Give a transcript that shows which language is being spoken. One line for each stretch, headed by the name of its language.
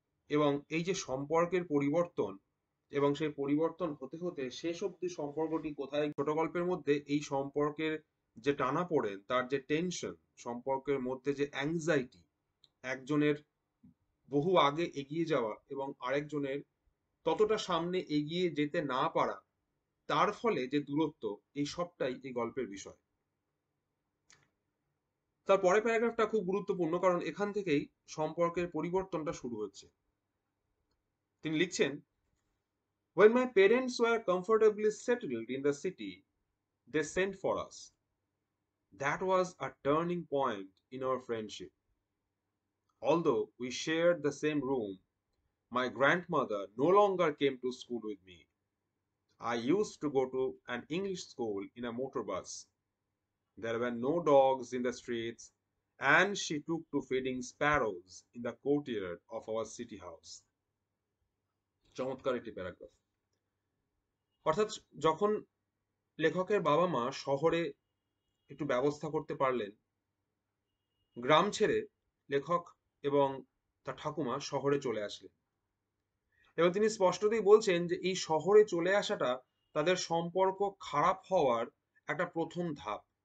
Bangla: এবং এই যে সম্পর্কের পরিবর্তন, এবং সেই পরিবর্তন হতে হতে শেষ অব্দি সম্পর্কটি কোথায়, ছোট গল্পের মধ্যে এই সম্পর্কের যে টানাপোড়েন, তার যে টেনশন, সম্পর্কের মধ্যে যে অ্যাংজাইটি, একজনের বহু আগে এগিয়ে যাওয়া এবং আরেকজনের ততটা সামনে এগিয়ে যেতে না পারা, তার ফলে যে দূরত্ব, এই সবটাই এই গল্পের বিষয়। তার পরের প্যারাগ্রাফটা খুব গুরুত্বপূর্ণ, কারণ এখান থেকেই সম্পর্কের পরিবর্তনটা শুরু হচ্ছে। তিনি লিখছেন,
English: "When my parents were comfortably settled in the city, they sent for us. That was a turning point in our friendship. Although we shared the same room, my grandmother no longer came to school with me. I used to go to an English school in a motor bus. There were no dogs in the streets, and she took to feeding sparrows in the courtyard of our city house."
Bangla: চমৎকার একটি paragraph. অর্থাৎ যখন লেখকের বাবা মা শহরে একটু ব্যবস্থা করতে পারলেন, গ্রাম ছেড়ে লেখক এবং তার ঠাকুমা শহরে চলে আসলেন। এবং তিনি স্পষ্টতই বলছেন যে এই শহরে চলে আসাটা তাদের সম্পর্ক খারাপ হওয়ার একটা প্রথম ধাপ।